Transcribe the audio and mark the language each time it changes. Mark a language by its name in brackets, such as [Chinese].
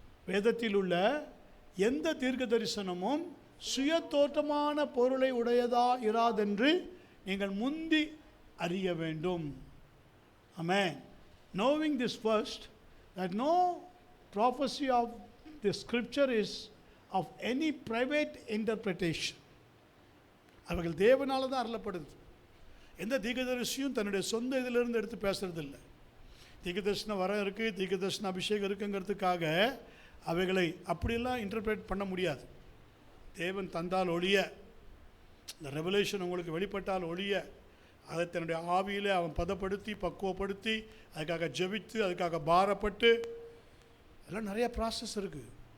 [Tamil] வேதத்தில் உள்ள எந்த தீர்க்க தரிசனமும் சுய தோற்றமான பொருளை உடையதா இராதென்று நீங்கள் முந்தி அறிய வேண்டும். [English] Amen. Knowing this first, that no prophecy of the scripture is of any private interpretation. [Tamil] அவர்கள் தேவனால தான் அருளப்படுது. எந்த தீர்க்கதரிசியும் தன்னுடைய சொந்த இதிலிருந்து எடுத்து பேசுறதில்லை. தீர்க்கதரிசனம் வர இருக்குது, தீர்க்கதரிசன அபிஷேகம் இருக்குங்கிறதுக்காக அவைகளை அப்படியெல்லாம் இன்டர்பிரேட் பண்ண முடியாது. தேவன் தந்தால் ஒழிய, இந்த ரெவலேஷன் உங்களுக்கு வெளிப்பட்டால் ஒழிய, அதை தன்னுடைய ஆவியிலே அவன் பதப்படுத்தி பக்குவப்படுத்தி அதுக்காக ஜெபித்து அதுக்காக பாரப்பட்டு அதெல்லாம் நிறைய ப்ராசஸ் இருக்குது.